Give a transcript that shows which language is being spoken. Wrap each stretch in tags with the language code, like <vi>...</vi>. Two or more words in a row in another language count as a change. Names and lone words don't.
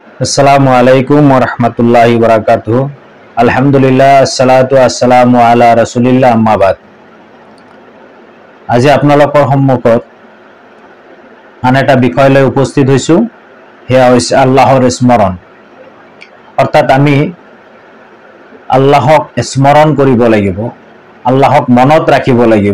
<ar>السلام عليكم ورحمة الله وبركاته. الحمد لله، الصلاة السلام على رسول الله، أما بعد.</ar> <as>আজি আপোনালোকৰ সন্মুখত আন এটা বিষয় লৈ উপস্থিত হৈছোঁ। সেয়া হৈছে আল্লাহৰ স্মৰণ। অৰ্থাৎ আমি আল্লাহক স্মৰণ কৰিব লাগিব, আল্লাহক মনত ৰাখিব লাগিব।</as>